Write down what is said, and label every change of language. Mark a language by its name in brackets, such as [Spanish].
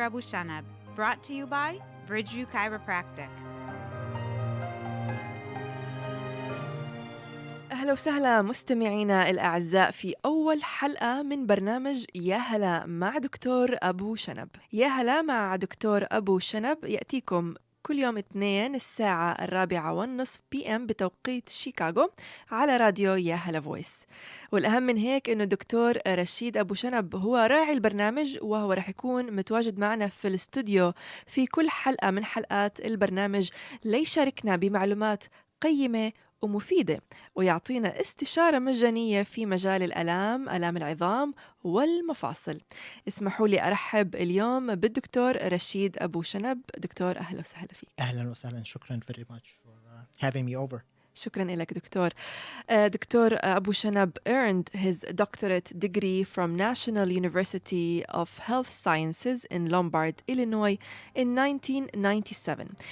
[English] Abu Shanab, brought to you by Bridgeview Chiropractic. [Arabic] أهلا وسهلا مستمعينا الأعزاء في أول حلقة من برنامج ياهلا مع دكتور أبو شنب. ياهلا مع دكتور أبو شنب يأتيكم كل يوم اثنين الساعة 4:30 PM بتوقيت شيكاغو على راديو ياهلا فويس. والأهم من هيك إنه الدكتور رشيد أبو شنب هو راعي البرنامج، وهو رح يكون متواجد معنا في الاستوديو في كل حلقة من حلقات البرنامج ليشاركنا بمعلومات قيمة ومفيدة، ويعطينا استشارة مجانية في مجال آلام العظام والمفاصل. اسمحوا لي أرحب اليوم بالدكتور رشيد أبو شنب. دكتور أهلا وسهلا فيك. أهلا وسهلا. شكرا [English] very much for having me over. [Arabic] شكرا لك دكتور. [English] Doctor أبو شنب earned his doctorate degree from National University of Health Sciences in Lombard, Illinois in 1997.